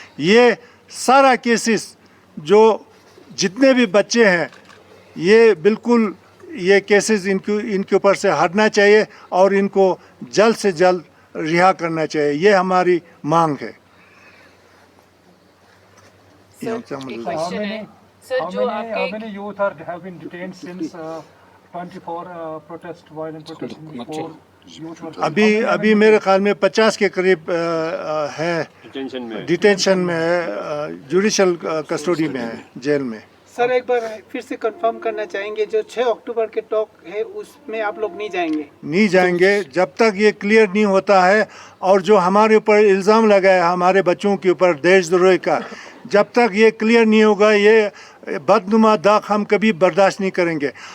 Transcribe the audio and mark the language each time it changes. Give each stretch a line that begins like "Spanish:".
Hindi: ये सारा केसेस जो जितने भी बच्चे हैं, ये बिल्कुल ये केसेस इनके ऊपर से हटना चाहिए और इनको जल्द से जल्द रिहा करना चाहिए। ये हमारी मांग है। Sir, एक question है सर, जो आपके
English: how many youth have been detained since 24 protest, violent protest before youth were
Hindi: अभी मेरे ख्याल में 50 के करीब है डिटेंशन में है, जुडिशल कस्टडी में है, जेल में। सर एक बार फिर से कंफर्म करना चाहेंगे, जो 6 अक्टूबर के टॉक है उसमें आप लोग नहीं जाएंगे? नहीं जाएंगे जब तक ये क्लियर नहीं होता है। और जो हमारे ऊपर इल्ज़ाम लगा है हमारे बच्चों के ऊपर देशद्रोही का, जब तक ये क्लियर नहीं होगा, ये बदनुमा दाग हम कभी बर्दाश्त नहीं करेंगे।